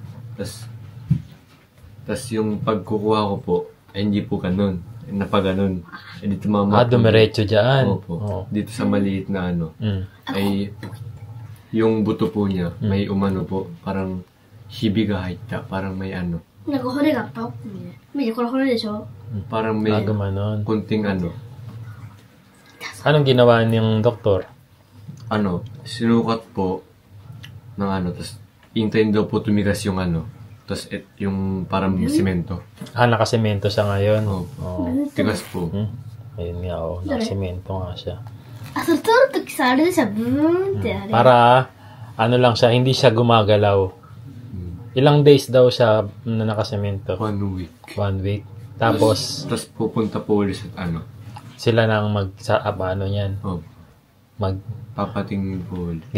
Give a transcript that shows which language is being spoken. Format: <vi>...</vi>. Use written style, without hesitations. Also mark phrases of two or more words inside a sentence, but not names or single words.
<tl>Tas yung pagkukuha ko po, ay hindi po ganun. Napaganon. Eh, dito dumiretso dyan. Opo. Oh. Dito sa maliit na ano, ay yung buto po niya, may umano po, parang</tl> <ja>ひびが入った,</ja> <tl>parang may ano.</tl> <ja>なんか骨があった見てこれ骨でしょ</ja> <tl>Parang may gumanon. kunting ano. Anong ginawa niyang doktor? Ano, sinukat po ng ano, tas hintayin daw po tumigas yung ano, tas yung parang simento. Nakasemento siya ngayon. Oh. Tigas po. Ayun nga, nakasemento nga siya.</tl> <ja>あ、それ取るときさ、あれでしょブーンってあれ</ja> <tl>Para, ano lang siya, hindi siya gumagalaw. Ilang days daw siya na nakasemento? 1 week. 1 week. Tapos, Tas pupunta po ulit sa ano. sila nang ano yan. Oh. Papatingin po ulit.</tl>